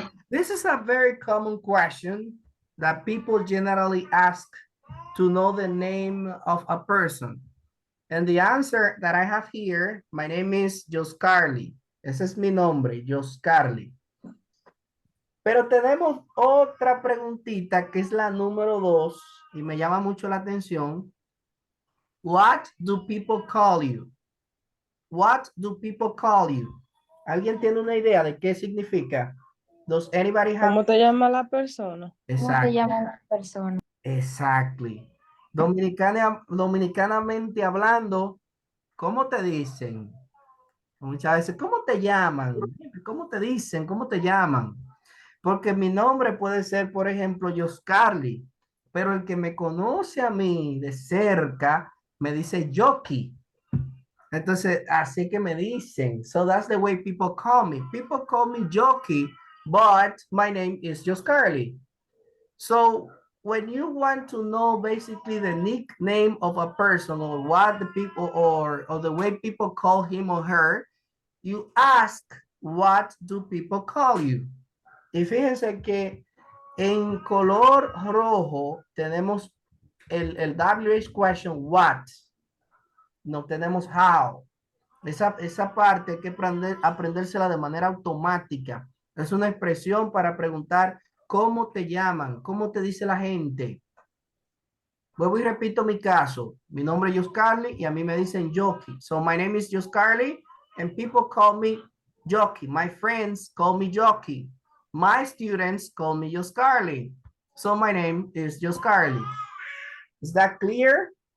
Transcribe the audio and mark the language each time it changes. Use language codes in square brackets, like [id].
[en] This is a very common question that people generally ask to know the name of a person. And the answer that I have here, my name is Joscarly. [es] Ese es mi nombre, Joscarly. Pero tenemos otra preguntita que es la número 2 y me llama mucho la atención. [en] What do people call you? What do people call you? [es] ¿Alguien tiene una idea de qué significa? [en] Does anybody have? [es] ¿Cómo te llama la persona? ¿Cómo te [en] Exactly. [es] llama la persona? [en] Exactly. [es] Dominicanamente hablando, ¿cómo te dicen? Muchas veces, ¿cómo te llaman? ¿Cómo te dicen? ¿Cómo te llaman? Porque mi nombre puede ser, por ejemplo, Joscarly, pero el que me conoce a mí de cerca me dice Jockey. Entonces, así que me dicen. [en] So that's the way people call me. People call me Jockey, but my name is Joscarly. So when you want to know basically the nickname of a person or what the people or the way people call him or her, you ask, what do people call you? [es] Y fíjense que en color rojo tenemos el WH question, what. No tenemos how. Esa parte hay que aprendérsela de manera automática. Es una expresión para preguntar cómo te llaman, cómo te dice la gente. Vuelvo y repito mi caso. Mi nombre es Joscarly y a mí me dicen Jockey. [en] So my name is Joscarly and people call me Jockey. My friends call me Jockey. My students call me Joscarly. So my name is Joscarly. Is that clear?